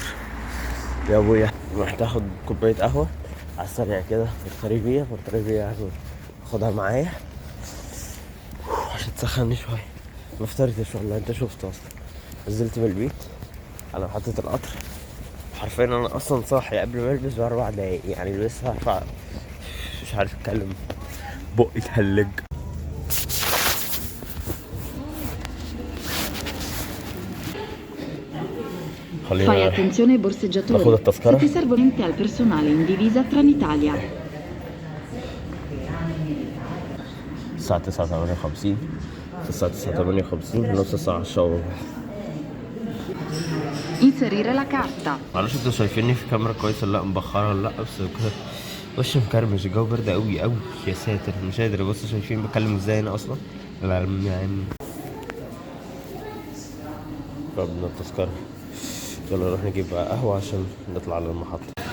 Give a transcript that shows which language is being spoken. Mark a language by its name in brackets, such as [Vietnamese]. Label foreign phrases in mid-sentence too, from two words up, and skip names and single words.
[Arabic] يا ابويا رحت اخد كوباية قهوة على السريع كده في الطريقية يعني، اخدها معايا عشان تسخني شوية. ما فطرتش والله، انت شفت اصلا نزلت من البيت على محطة القطر حرفيا انا اصلا صاحي قبل ما البس ب4 دقايق يعني، لسه مش عارف اتكلم، بقي اتهلج. [Italian] Fai attenzione ai borseggiatori. Se ti servono al personale in divisa Trenitalia. [Arabic] الساعة 9:58. في الساعة 9:58 نص ساعة شاور. [Italian] Inserire la carta. [Arabic] معلش انتوا شايفيني في كاميرا كويسة ولا لا، مبخرة ولا لا، بس كده وشي مكرمش، الجو برد قوي قوي يا ساتر مش قادر. بص شايفين بتكلم ازاي انا اصلا يعني. فبنا التذكرة، يلا نروح نجيب بقى قهوة عشان نطلع على المحطة.